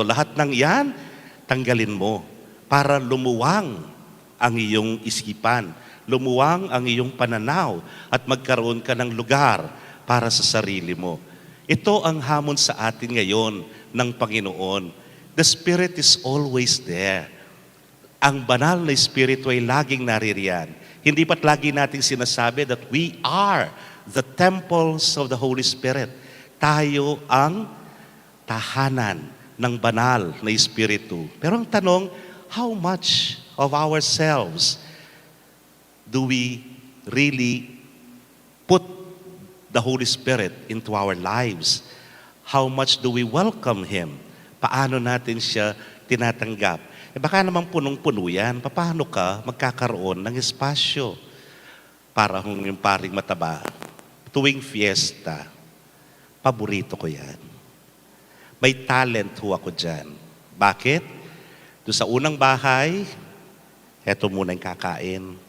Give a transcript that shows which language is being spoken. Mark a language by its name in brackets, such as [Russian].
[Filipino] Lahat ng yan, tanggalin mo para lumuwang ang iyong isipan. Lumuwang ang iyong pananaw at magkaroon ka ng lugar para sa sarili mo. Ito ang hamon sa atin ngayon ng Panginoon. [English] The Spirit is always there. [Filipino] Ang banal na Espiritu ay laging naririyan. Hindi ba't lagi nating sinasabi [English] that we are the temples of the Holy Spirit. [Filipino] Tayo ang tahanan ng banal na Espiritu. Pero ang tanong, [English] how much of ourselves do we really put the Holy Spirit into our lives? How much do we welcome Him? [Filipino] Paano natin siya tinatanggap? Baka naman punong-puno yan. Paano ka magkakaroon ng espasyo? Para yung paring mataba, tuwing fiesta, paborito ko yan. May talent ho ako dyan. Bakit? Doon sa unang bahay, eto muna yung kakain.